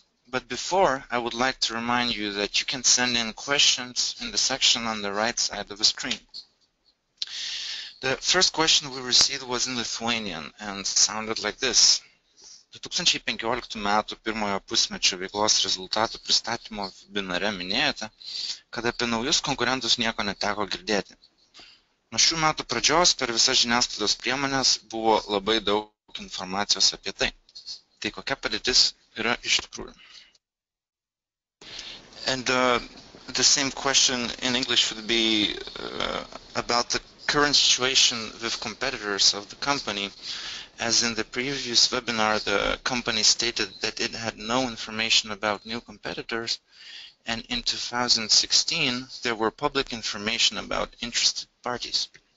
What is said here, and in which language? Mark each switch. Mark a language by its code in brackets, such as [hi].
[en] But before, I would like to remind you that you can send in questions in the section on the right side of the screen. The first question we received was in Lithuanian and sounded like this. [lt] 2015 metų pirmojo pusmečio veiklos rezultatų pristatymo webinare minėjote, kad apie naujus konkurentus nieko neteko girdėti. Nuo šių metų pradžios per visas žiniasklaidos priemonės buvo labai daug informacijos apie tai. Tai kokia padėtis yra iš tikrųjų? [en] And the same question in English would be about the current situation with competitors of the company. As in the previous webinar, the company stated that it had no information about new competitors, and in 2016 there were public information about interested parties.